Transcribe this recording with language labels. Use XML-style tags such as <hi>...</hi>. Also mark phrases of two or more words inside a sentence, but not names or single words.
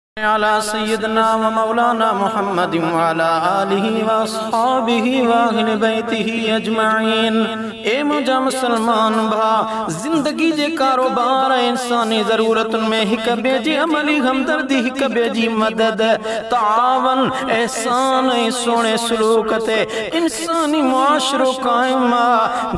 <ar>على سيدنا ومولانا محمد وعلى آله وأصحابه وأهل بيته أجمعين.</ar> <sd>ए मुझा मुसलमान भा, जिंदगी जे कारोबार इंसानी ज़रूरतुन में हिक ॿिए जी अमली हमदर्दी, हिक ॿिए जी मदद, तावन, एहसान ऐं सोणे सलूक ते इंसानी मुआशरो क़ाइम आ।</sd>